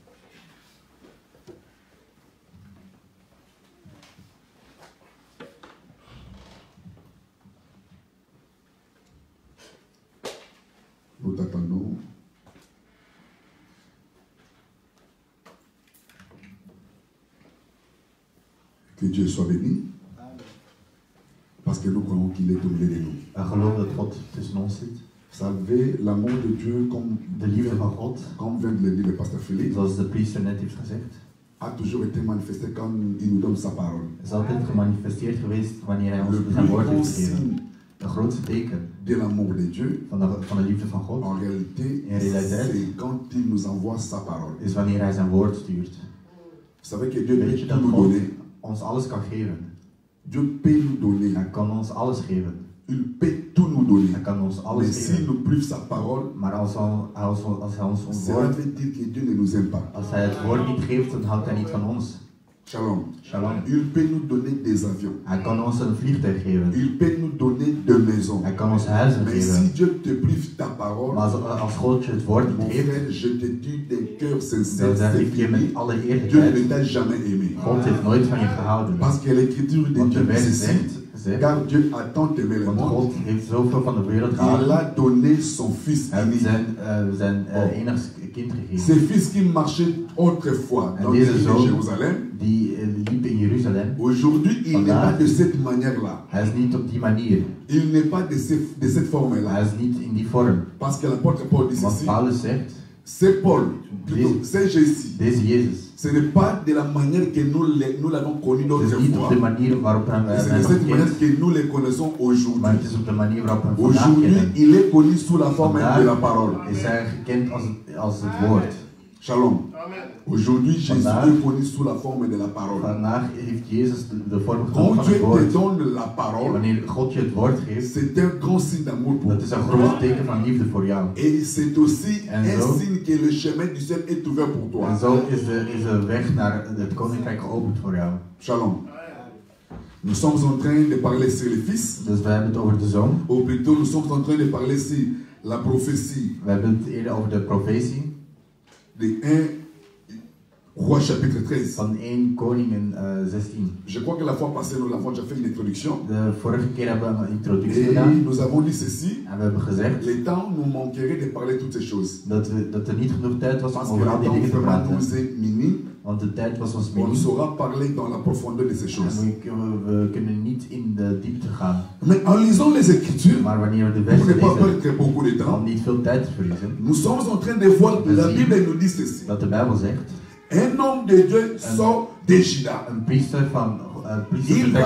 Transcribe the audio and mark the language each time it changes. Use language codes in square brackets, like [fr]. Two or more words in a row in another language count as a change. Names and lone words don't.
[fr] Nous t'attendons. Que Dieu soit béni. Parce que nous croyons qu'il est au milieu de nous. [nl] We geloven dat God tussen ons zit. [fr] Vous savez, l'amour de Dieu, comme [nl] De liefde van God, [fr] vient de le dire le pasteur Philippe, [nl] zoals de priester net heeft gezegd, [fr] a toujours été manifesté quand il nous donne sa parole. [nl] is altijd gemanifesteerd geweest wanneer hij ons [fr] Le [nl] zijn [fr] plus [nl] woord [fr] beau [nl] heeft gegeven. [fr] signe [nl] De grootste teken [fr] de l'amour de Dieu, [nl] van de liefde van God, [fr] en réalité, [nl] In realiteit, [fr] c'est quand il nous envoie sa parole. [nl] is wanneer hij zijn woord stuurt. [fr] Vous savez que Dieu [nl] Weet [fr] peut [nl] je [fr] tout [nl] dat [fr] nous [nl] God [fr] donner. [nl] ons alles kan geven? [fr] Dieu peut nous donner. [nl] Hij kan ons alles geven. [fr] Il peut tout nous donner. [nl] Hij kan ons [fr] Mais [nl] alles [fr] s'il [nl] geven. [fr] nous prive sa parole, [nl] Maar als hij ons [fr] cela [nl] woord, [fr] veut dire que Dieu ne nous aime pas. [nl] als hij het woord niet geeft, dan houdt hij niet van ons. [fr] Shalom. [nl] Shalom. [fr] Il peut nous donner des avions. [nl] Hij kan ons een vliegtuig geven. [fr] Il peut nous donner des maisons. [nl] Hij kan ons huizen [fr] Mais si [nl] geven. [fr] Dieu te prive ta parole, [nl] Maar als God je het woord [fr] mon [nl] niet geeft, [fr] frère, je te dis d'un cœur [nl] dan [fr] sincère, [nl] zeg [fr] c'est [nl] ik je met [fr] fini. [nl] alle [fr] Dieu ne [nl] eerlijkheid, [fr] t'a jamais aimé. [nl] God heeft nooit van je gehouden. [fr] Parce que l'écriture de [nl] Want [fr] Dieu [nl] de [fr] dit [nl] wet [fr] ceci, [nl] zegt, [fr] car Dieu a tant aimé le [nl] want [fr] monde, [nl] God heeft zoveel van de wereld [fr] il [nl] gehouden, [fr] a donné son fils [nl] hij heeft [fr] unique. [nl] zijn enigste kind [fr] Ce [nl] gegeven. [fr] fils qui marchait autrefois [nl] En [fr] dans les [nl] deze [fr] rues de [nl] zoon, [fr] Jérusalem, [nl] die liep in Jeruzalem. [fr] aujourd'hui il n'est [nl] Vandaag. [fr] pas de cette manière-là. [nl] Hij is niet op die manier. [fr] Il n'est pas de cette [nl] Hij [fr] forme-là. [nl] is niet in die vorm. [fr] Parce que l'apôtre Paul dit [nl] Want [fr] ceci, [nl] Paulus zegt, [fr] c'est Paul, plutôt, c'est Jésus. [nl] deze Jezus. [fr] Ce n'est pas de la manière que nous l'avons connu [nl] Het [fr] d'autres [nl] is niet op de [fr] fois. [nl] manier waarop we hem [fr] C'est de [nl] hebben [fr] cette manière [nl] gekend, [fr] que nous les connaissons [nl] maar [fr] aujourd'hui. [nl] het is op de manier waarop we hem vandaag [fr] Aujourd'hui, [nl] kennen. [fr] il est connu sous la forme de la parole. [nl] Vandaag is hij gekend als het woord. [fr] Shalom. Aujourd'hui, Jésus [nl] Vandaag. [fr] est connu sous la forme de la parole. [nl] Vandaag heeft Jezus de vorm [fr] Quand [nl] genomen van [fr] Dieu [nl] het [fr] te [nl] woord. [fr] donne la parole, [nl] Wanneer God je het woord geeft, [fr] c'est un grand signe d'amour pour [nl] dat is een [fr] toi. [nl] groot teken van liefde voor jou. [fr] Et c'est aussi [nl] En [fr] un [nl] zo. [fr] signe que le chemin du ciel est ouvert pour [nl] En [fr] toi. [nl] zo is de weg naar het koninkrijk geopend voor jou. [fr] Shalom. Nous sommes en train de parler sur le Fils, [nl] Dus we hebben het over de zoon. [fr] ou plutôt nous sommes en train de parler sur la prophétie [nl] We hebben het eerder over de profetie [fr] de 1 Roi chapitre 13. [nl] Van 1 Koningen 16. [fr] Je crois que la fois passée, nous l'avons déjà fait une introduction. [nl] De vorige keer hebben we een introductie [fr] Et [nl] gedaan. [fr] nous avons dit ceci. [nl] En we hebben gezegd [fr] Le temps nous manquerait de parler toutes ces choses. [nl] dat er niet genoeg tijd was [fr] Parce [nl] om [fr] que [nl] over al [fr] le [nl] die dingen [fr] temps [nl] te [fr] vraiment [nl] praten. [fr] nous est minime. [nl] Want de tijd was ons [fr] On ne [nl] minim. [fr] saura parler dans la profondeur de ces choses. [nl] En we kunnen niet in de diepte gaan. [fr] Mais en lisant les Écritures, [nl] Maar wanneer we de [fr] pour ne [nl] versen [fr] pas [nl] lezen, [fr] perdre beaucoup de [nl] om [fr] temps, [nl] niet veel tijd te verliezen, [fr] nous sommes en train de voir que la Bible nous dit ceci. [nl] dat de Bijbel zegt, [fr] Un homme de Dieu sort de Juda. [nl] een priester [fr] Il va